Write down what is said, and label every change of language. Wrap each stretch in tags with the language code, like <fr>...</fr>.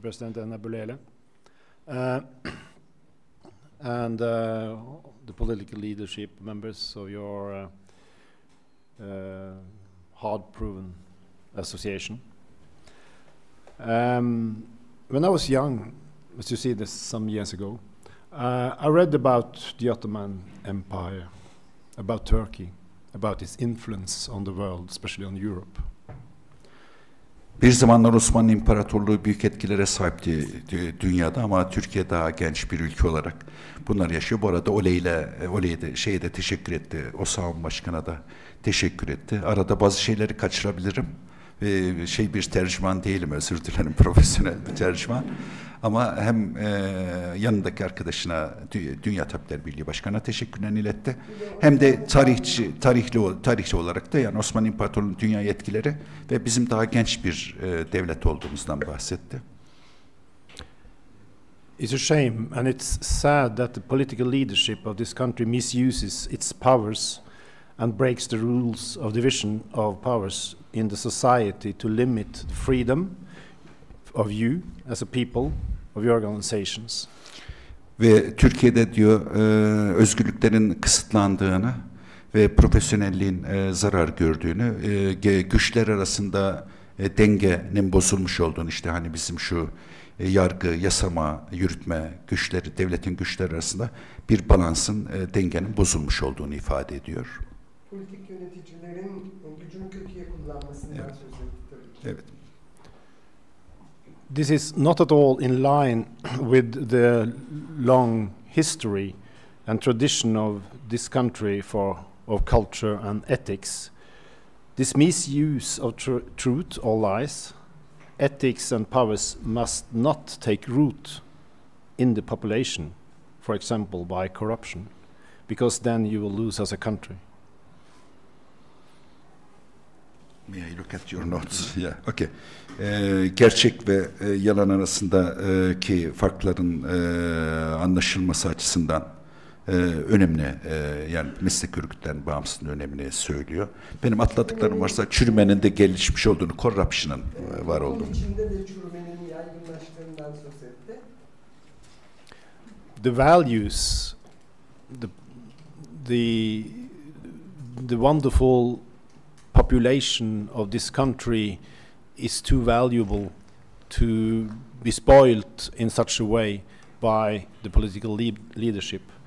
<en>President Anna Bulele, and the political leadership members of your hard-proven Association. When I was young, as you see this some years ago, I read about the Ottoman Empire, about Turkey, about its influence on the world, especially on Europe.</en> <tr>Bir zamanlar Osmanlı İmparatorluğu büyük etkilere sahipti dünyada ama Türkiye daha genç bir ülke olarak bunlar yaşıyor. Bu arada şeye de teşekkür etti. Osman Başkan'a da teşekkür etti. Arada bazı şeyleri kaçırabilirim. Bir tercüman değilim, özür dilerim, profesyonel bir tercüman. Ama hem yanındaki arkadaşına, Dünya Tabipler Birliği Başkanı'na teşekkürlerini iletti. Hem de tarihçi olarak da yani Osmanlı İmparatorluğu'nun dünya yetkileri ve bizim daha genç bir devlet olduğumuzdan bahsetti.</tr> <en>It's a shame and it's sad that the political leadership of this country misuses its powers and breaks the rules of division of powers in the society to limit the freedom of you as a people, of your organizations.</en> <tr>Ve Türkiye'de diyor özgürlüklerin kısıtlandığını ve profesyonelliğin zarar gördüğünü, güçler arasında dengenin bozulmuş olduğunu, işte hani bizim şu yargı, yasama, yürütme güçleri, devletin güçleri arasında bir balansın, dengenin bozulmuş olduğunu ifade ediyor. Politik yöneticilerin gücünü kötüye kullanmasından söz etti tabii ki. Evet.</tr> <en>This is not at all in line with the long history and tradition of this country of culture and ethics. This misuse of truth or lies, ethics and powers must not take root in the population, for example by corruption, because then you will lose as a country. May I look at your notes? Yeah, okay.</en> <tr>Gerçek ve yalan arasındaki farkların anlaşılması açısından önemli, yani meslek örgütlerinin bağımsızlığının önemini söylüyor. Benim atladıklarım varsa çürümenin de gelişmiş olduğunu, corruption'ın var olduğunu. Bunun içinde de çürümenin yaygınlaştığından söz etti.</tr> <en>The values, the wonderful population of this country is too valuable to be spoiled in such a way by the political leadership.</en>